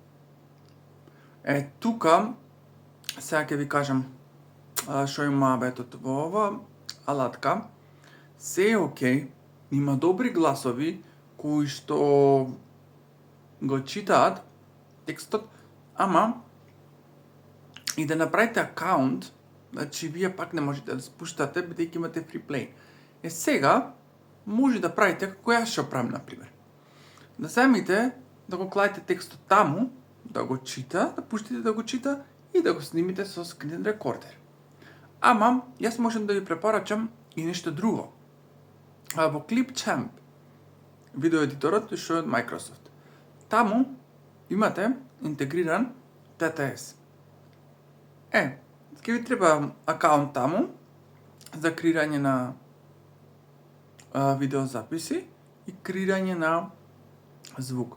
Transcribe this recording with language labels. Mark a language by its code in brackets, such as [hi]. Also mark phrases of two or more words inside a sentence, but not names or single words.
[mk] Тука сега ќе ви кажам што има бетот во ова алатка. Се е окей, има добри гласови кои што го читаат текстот, ама и да направите акаунт, значи вие пак не можете да спуштате бидејќи имате [en] free play. [mk] Сега може да правите како јас што правам, например. Да земите, да го кладете текстот таму, да го чита, да пуштите да го чита и да го снимите со [en] screen recorder. [mk] Ама, јас можам да ви препорачам и нешто друго. Во Clipchamp, видеоедиторот што е од Microsoft. Таму имате интегриран TTS. Ќе ви треба акаунт таму за креирање на видеозаписи и креирање на звук.